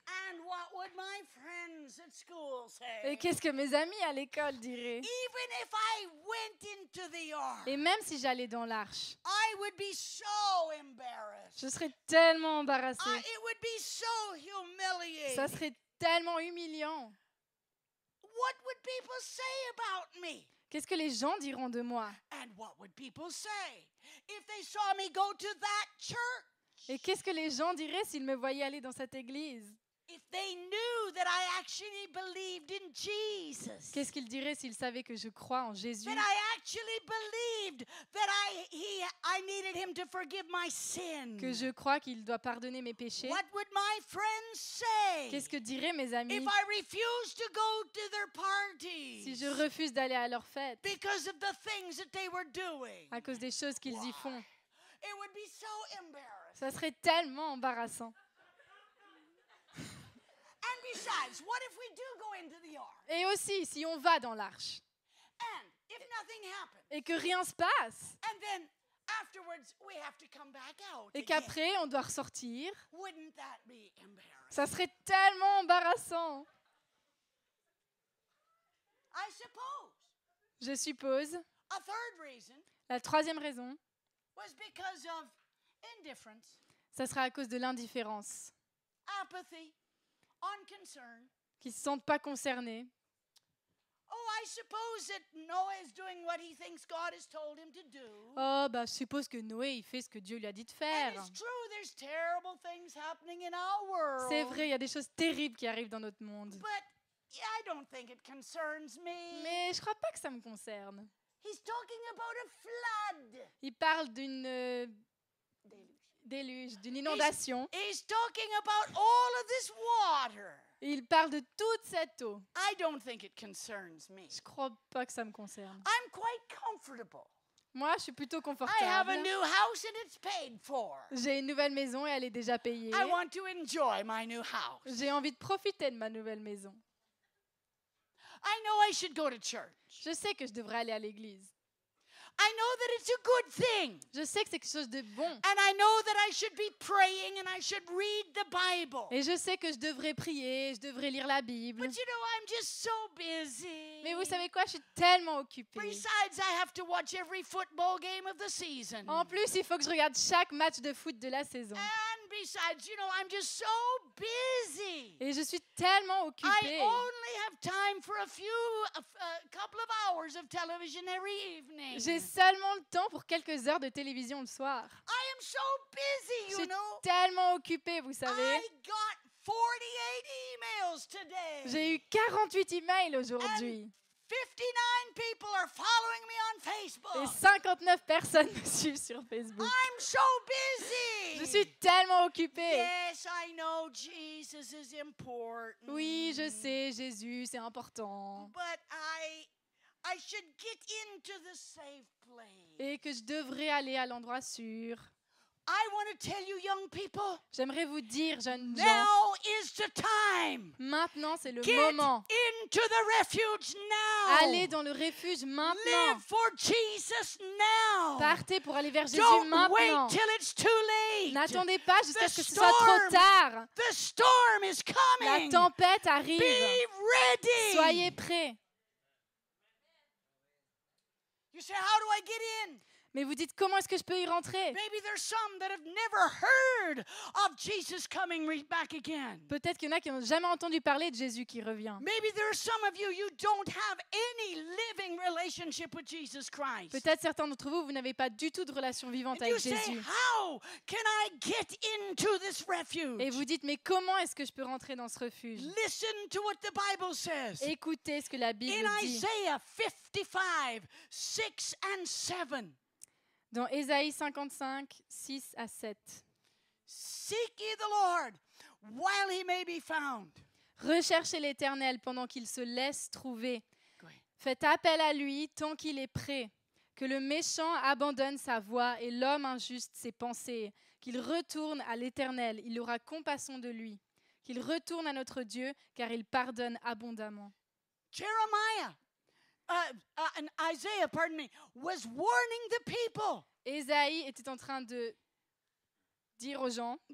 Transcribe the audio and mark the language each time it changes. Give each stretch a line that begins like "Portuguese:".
English: And what would my friends at school say?
French: Et qu'est-ce que mes amis à l'école diraient?
English: Even if I went into the ark,
French: Et même si j'allais dans l'arche,
English: I would be so embarrassed.
French: je serais tellement embarrassée.
English: It would be so humiliating.
French: Ça serait tellement humiliant.
English: What would people say about me?
French: Qu'est-ce que les gens diront de moi?
English: And what would people say if they saw me go to that church?
French: Et qu'est-ce que les gens diraient s'ils me voyaient aller dans cette église?
English: If they knew that I actually believed in Jesus?
French: Qu'est-ce qu'ils diraient s'ils savaient que je crois en Jésus?
English: That I actually believed that I needed him to forgive my sin?
French: Que je crois qu'il doit pardonner mes péchés?
English: What would my friends say
French: Qu'est-ce que diraient mes amis
English: if I refused to go to their parties
French: si je refuse d'aller à leur fête
English: because of the things that they were doing?
French: à cause des choses qu'ils y font?
English: It would be so embarrassing.
French: Ça serait tellement embarrassant.
English: And besides, what if we do go into the ark
French: Et aussi, si on va dans l'arche
English: and if nothing happens,
French: et que rien se passe
English: and then afterwards we have to come back out
French: et
English: again,
French: qu'après on doit ressortir,
English: wouldn't that be embarrassing?
French: ça serait tellement embarrassant.
English: I suppose.
French: Je suppose.
English: A third reason
French: La troisième raison,
English: was because of indifference,
French: ça sera à cause de l'indifférence,
English: apathy, unconcern.
French: qu'ils ne se sentent pas concernés.
English: Oh, I suppose that Noah is doing what he thinks God has told him to do.
French: Oh, bah, je suppose que Noé, il fait ce que Dieu lui a dit de
English: And
French: faire.
English: it's true, there's terrible things happening in our world.
French: C'est vrai, il y a des choses terribles qui arrivent dans notre monde.
English: But I don't think it concerns me.
French: Mais je crois pas que ça me concerne.
English: He's talking about a flood.
French: Il parle d'une déluge, d'une inondation.
English: He's talking about all of this water.
French: Et il parle de toute cette eau.
English: I don't think it concerns me.
French: Je crois pas que ça me concerne.
English: I'm quite comfortable.
French: Moi, je suis plutôt
English: I have
French: confortable.
English: a new house and it's paid for.
French: J'ai une nouvelle maison et elle est déjà payée.
English: I want to enjoy my new house.
French: J'ai envie de profiter de ma nouvelle maison.
English: I know I should go to church.
French: Je sais que je devrais aller à l'église.
English: I know that it's a good thing.
French: Je sais que c'est quelque chose de bon.
English: And I know that I should be praying and I should read the Bible.
French: Et je sais que je devrais prier, je devrais lire la Bible.
English: But you know, I'm just so busy.
French: Mais vous savez quoi, je suis tellement occupée.
English: Besides, I have to watch every football game of the season.
French: En plus, il faut que je regarde chaque match de foot de la saison.
English: And besides, you know, I'm just so busy.
French: Et je suis tellement
English: I
French: occupée.
English: only have time for a couple of hours of television every evening.
French: J'ai seulement le temps pour quelques heures de télévision le soir.
English: I am so busy,
French: Je
English: you
French: suis
English: know.
French: tellement occupée, vous savez.
English: I got 48 emails today.
French: J'ai eu 48 emails aujourd'hui.
English: 59 people are following me on
French: Et
English: Facebook.
French: 59 personnes me suivent sur Facebook.
English: I'm so busy.
French: Je suis tellement occupée.
English: Yes, I know Jesus is important.
French: Oui, je sais, Jésus, c'est important.
English: But I should get into the safe place.
French: Et que je devrais aller à l'endroit sûr.
English: I want to tell you, young people,
French: J'aimerais vous dire, jeunes gens,
English: now is the time.
French: maintenant c'est le
English: Get
French: moment.
English: into the refuge now.
French: Allez dans le refuge maintenant.
English: Live for Jesus now.
French: Partez pour aller vers Jésus
English: Don't
French: maintenant.
English: wait till it's too late.
French: N'attendez pas jusqu'à
English: The
French: ce que ce soit trop
English: storm
French: tard.
English: The storm is
French: La
English: coming.
French: tempête arrive.
English: Be ready.
French: Soyez prêts.
English: You say, how do I get in?
French: Mais vous dites, comment est-ce que je peux y rentrer?
English: Maybe there's some that have never heard of Jesus coming back again.
French: Peut-être qu'il y en a qui n'ont jamais entendu parler de Jésus qui revient.
English: Maybe there are some of you, you don't have any living relationship with Jesus Christ.
French: Peut-être certains d'entre vous, vous n'avez pas du tout de relation vivante
English: And you
French: avec
English: say,
French: Jésus.
English: how can I get into this refuge?
French: Et vous dites, mais comment est-ce que je peux rentrer dans ce refuge?
English: Listen to what the Bible says.
French: Écoutez ce que la Bible
English: In
French: dit.
English: Isaiah 55, 6 and 7.
French: Dans Ésaïe 55, 6 à 7.
English: Seek ye the Lord while he may be found.
French: Recherchez l'Éternel pendant qu'il se laisse trouver.
English: Go ahead.
French: Faites appel à lui tant qu'il est prêt. Que le méchant abandonne sa voie et l'homme injuste ses pensées. Qu'il retourne à l'Éternel, il aura compassion de lui. Qu'il retourne à notre Dieu, car il pardonne abondamment.
English: Jeremiah, and Isaiah, was warning the people.
French: Ésaïe était en train de dire aux gens,